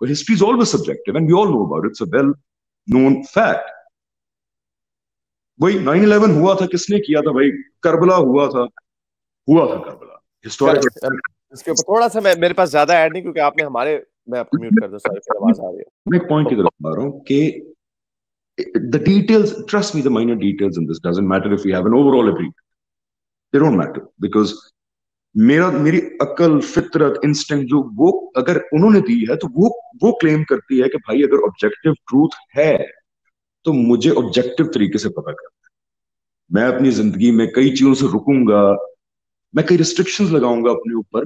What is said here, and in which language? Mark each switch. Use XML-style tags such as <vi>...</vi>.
<en>History is always subjective and we all know about it, it's a well known fact.</en> <ur>وہی 9/11 ہوا تھا, کس نے کیا تھا بھائی؟ کربلا ہوا تھا کربلا. ہسٹوریکل اس کے اوپر تھوڑا سا میرے پاس زیادہ ایڈ نہیں, کیونکہ آپ نے ہمارے, میں آپ کو میوٹ کر دوں, سوری, پھر آواز آ رہی ہے. میں ایک پوائنٹ کی طرف آ رہا ہوں کہ</ur> <en>the details, trust me, the minor details in this doesn't matter if we have an overall agreement. They don't matter because</en> <ur>میری عقل, فطرت, انسٹنکٹ جو وہ اگر انہوں نے دی ہے تو وہ کلیم کرتی ہے کہ بھائی اگر آبجیکٹو ٹروتھ ہے تو مجھے آبجیکٹو طریقے سے پتا کرنا ہے. میں اپنی زندگی میں کئی چیزوں سے رکوں گا, میں کئی ریسٹرکشنز لگاؤں گا اپنے اوپر.</ur>